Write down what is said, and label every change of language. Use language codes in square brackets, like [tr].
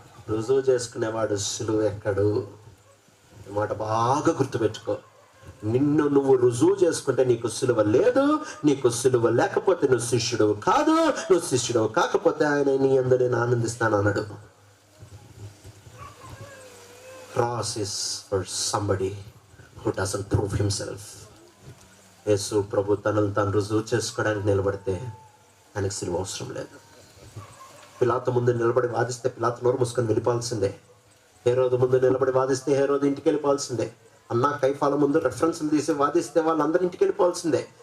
[te] రుజువు చేసుకునేవాడు సిలువ ఎక్కడు. మాట బాగా గుర్తుపెట్టుకో. నిన్ను నువ్వు రుజువు చేసుకుంటే నీకు సిలువ లేదు. నీకు సిలువ లేకపోతే నువ్వు శిష్యుడు కాదు. నువ్వు శిష్యుడు కాకపోతే ఆయన నీ యందు నేను ఆనందిస్తాను అన్నాడు. [en] Cross is for somebody who doesn't prove himself. [te] యేసు ప్రభు తనను తాను రుజువు చేసుకోవడానికి నిలబడితే ఆయనకు సిలువ అవసరం లేదు. పిలాతు ముందు నిలబడి వాదిస్తే పిలాతు నోరు మూసుకొని వెళ్ళిపోవాల్సిందే. హేరోదు ముందు నిలబడి వాదిస్తే హేరోదు ఇంటికి వెళ్ళిపోవాల్సిందే. అన్నా కైఫాల ముందు రెఫరెన్స్లు తీసి వాదిస్తే వాళ్ళందరూ ఇంటికి వెళ్ళిపోవాల్సిందే.